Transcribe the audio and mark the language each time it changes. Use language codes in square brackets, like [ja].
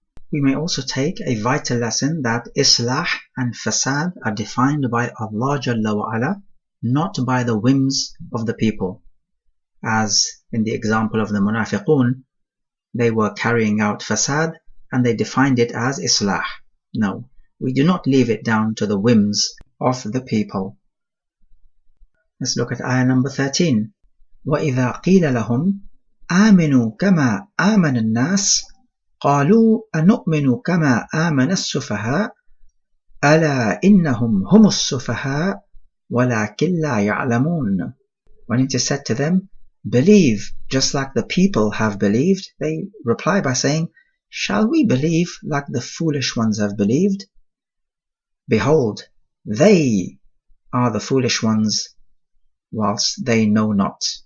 [en] We may also take a vital lesson that Islah and Fasad are defined by Allah Jalla wa Ala, not by the whims of the people. As in the example of the Munafiqun, they were carrying out Fasad and they defined it as Islah. No, we do not leave it down to the whims of the people. Let's look at ayah number 13. [ar] وَإِذَا قِيلَ لَهُمْ آمِنُوا كَمَا آمَنَ النَّاسِ قالوا أنؤمن كما آمن السفهاء ألا إنهم هم السفهاء ولكن لا يعلمون. [en] When it is said to them, believe just like the people have believed, they reply by saying, shall we believe like the foolish ones have believed? Behold, they are the foolish ones whilst they know not.